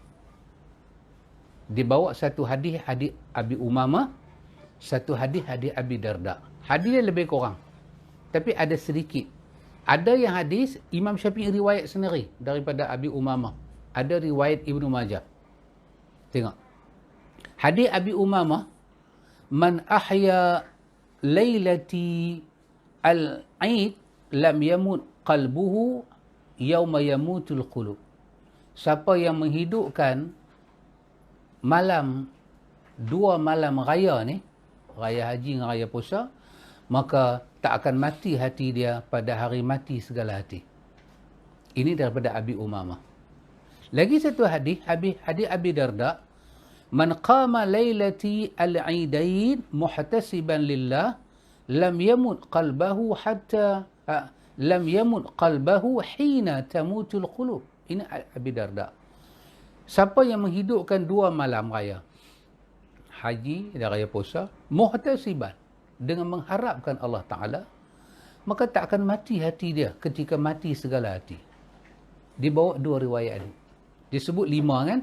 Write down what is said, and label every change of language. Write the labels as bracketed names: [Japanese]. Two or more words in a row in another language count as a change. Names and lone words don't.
[Malay] Dia bawa satu hadis Abi Umamah, satu hadis Abi Darda. Hadis dia lebih kurang. Tapi ada sedikit Ada yang hadis Imam Syafi'i riwayat sendiri daripada Abi Umamah. Ada riwayat Ibnu Majah. Tengok. [Arabic] Hadis Abi Umamah, من أحيا ليلتي العيد لم يمت قلبه يوم تموت القلوب. [Malay] Siapa yang menghidupkan dua malam raya ni, raya haji dengan raya puasa, maka tak akan mati hati dia pada hari mati segala hati. Ini daripada Abi Umamah. Lagi satu hadis Abi Darda, [Arabic] من قام ليلتي العيدين محتسبا لله لم يمت قلبه حين تموت القلوب. [Malay] Ini Abi Darda. Siapa yang menghidupkan dua malam raya haji dan raya puasa muhtasiban, dengan mengharapkan Allah Ta'ala, maka tak akan mati hati dia ketika mati segala hati. Dibawa dua riwayat ni. Disebut 5 kan?